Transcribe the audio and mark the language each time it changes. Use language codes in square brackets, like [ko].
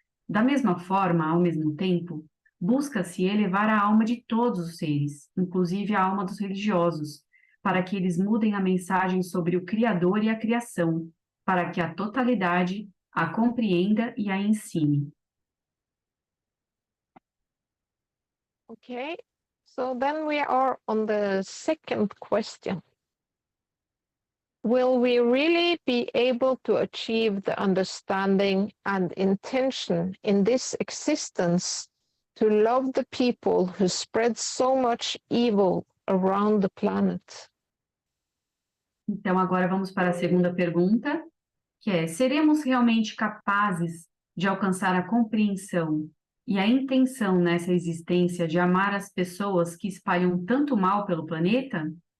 [pt] Da mesma forma, ao mesmo tempo, busca-se elevar a alma de todos os seres, inclusive a alma dos religiosos, para que eles mudem a mensagem sobre o Criador e a criação, para que a totalidade a compreenda e a ensine. [en] Okay, so then we are on the second question. Will we really be able to achieve the understanding and intention in this existence to love the people who spread so much evil around the planet? [pt] Então, agora vamos para a segunda pergunta, que é: seremos realmente capazes de alcançar a compreensão e a intenção nessa existência de amar as pessoas que espalham tanto mal pelo planeta?